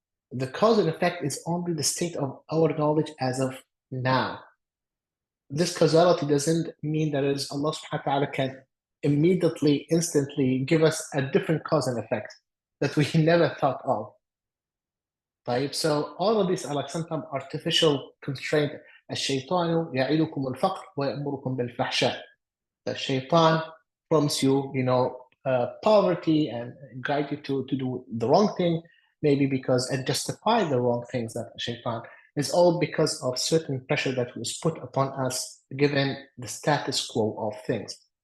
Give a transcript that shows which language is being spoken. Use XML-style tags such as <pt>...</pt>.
<en>The cause and effect is only the state of our knowledge as of now. This causality doesn't mean that is Allah subhanahu wa ta'ala can immediately, instantly give us a different cause and effect that we never thought of. Right? So all of these are like sometimes artificial constraint.</en> <ar>الشيطان يعيدكم الفقر ويأمركم بالفحشاء.</ar> <en>The shaitan prompts you, poverty and guide you to do the wrong thing, maybe because and justify the wrong things that shaitan is all because of certain pressure that was put upon us given the status quo of things.</en>